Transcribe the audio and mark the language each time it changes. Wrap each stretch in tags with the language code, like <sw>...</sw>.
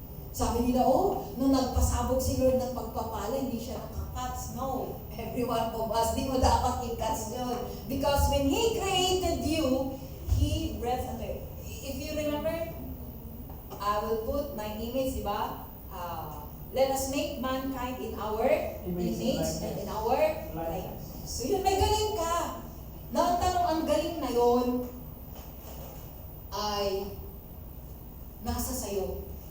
<tl>Sabi nila, nung nagpasabog si Lord ng pagpapala, hindi siya nakakats.</tl> <en>No. Every one of us,</en> <tl>di mo dapat i-cuts yun.</tl> <en>Because when He created you, He breathed. If you remember, I will put my image,</en> <tl>di ba?</tl> <en>Let us make mankind in our image and in our likeness.</en> <tl>So yun, may galing ka. Na ang tanong, ang galing na yon ay nasa sayo.</tl>